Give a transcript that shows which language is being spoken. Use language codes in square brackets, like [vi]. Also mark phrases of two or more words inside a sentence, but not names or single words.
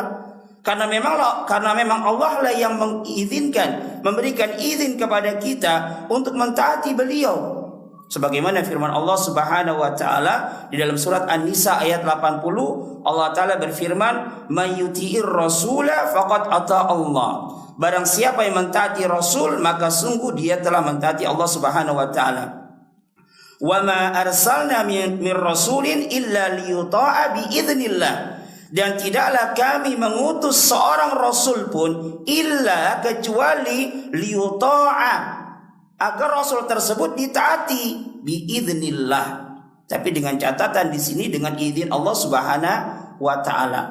[id] Karena memang Allah lah yang mengizinkan, memberikan izin kepada kita untuk mentaati beliau. Sebagaimana firman [ar] الله سبحانه وتعالى [id] di dalam surat An-Nisa ayat 80, [ar] الله تعالى [id] berfirman, [ar] "من يطع الرسول فقد أطاع الله." [id] Barang siapa yang mentaati Rasul, maka sungguh dia telah mentaati Allah [ar] سبحانه وتعالى. "وما أرسلنا من رسول إلا ليطاع بإذن الله." [id] Dan tidaklah kami mengutus seorang rasul pun illa kecuali liyuta'a, agar rasul tersebut ditaati biidznillah. Tapi dengan catatan di sini dengan izin [ar] الله سبحانه وتعالى.